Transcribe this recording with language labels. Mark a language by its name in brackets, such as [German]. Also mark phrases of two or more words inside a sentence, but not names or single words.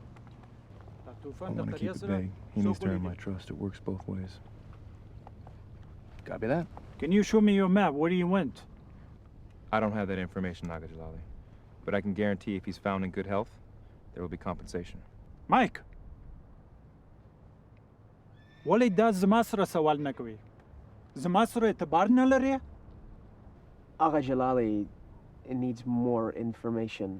[English] I want to keep it vague. He needs to earn my trust. It works both ways. Copy that. Can you show me your map where he went? I don't have that information, Aga Jalali. But I can guarantee if he's found in good health, there will be compensation. Mike. [Pashto] ولې دا زما سره سوال نه کوي زما سره اعتبار نه لري [English] Agha Jalali needs more information.